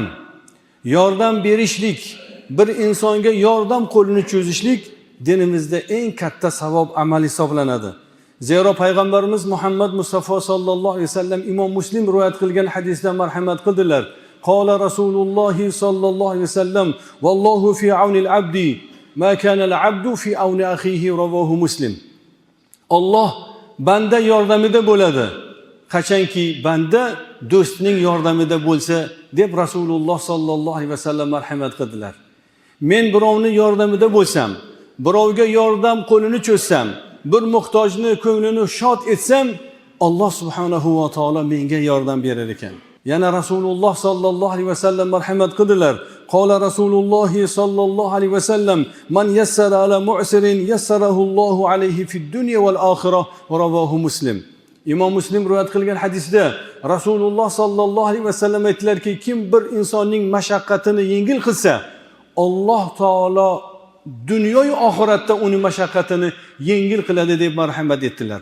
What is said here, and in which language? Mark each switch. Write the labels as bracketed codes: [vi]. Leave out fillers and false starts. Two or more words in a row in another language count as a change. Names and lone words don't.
[uz] Yordam berishlik, bir insonga yordam qo'lini cho'zishlik dinimizda eng katta savob amal hisoblanadi. Zero payg'ambarimiz Muhammad Mustafa [ar] صلى الله عليه وسلم [uz] Imom Muslim rivoyat qilgan hadisda marhamat qildilar. [ar] قال رسول الله صلى الله عليه وسلم والله في عون العبد ما كان العبد في عون أخيه رواه مسلم. [uz] Alloh banda yordamida bo'ladi, qachonki banda do'stining yordamida bo'lsa, deb Rasululloh [ar] صلى الله عليه وسلم [uz] marhamat qildilar. Men birovning yordamida bo'lsam, birovga yordam qo'lini cho'zsam, bir muhtojni ko'nglini shod etsam, [ar] الله سبحانه وتعالى [uz] menga yordam berar ekan. Yana Rasululloh [ar] صلى الله عليه وسلم [uz] marhamat qildilar. [ar] قال رسول الله صلى الله عليه وسلم من يسر على معسر يسره الله عليه في الدنيا والآخرة رواه مسلم. [uz] Imom Muslim rivoyat qilgan hadisda Rasululloh [ar] صلى الله عليه وسلم [uz] aytdilarki, kim bir insonning mashaqqatini yengil qilsa, [ar] الله تعالى [uz] dunyo va oxiratda uning mashaqqatini yengil qiladi deb marhamat etdilar.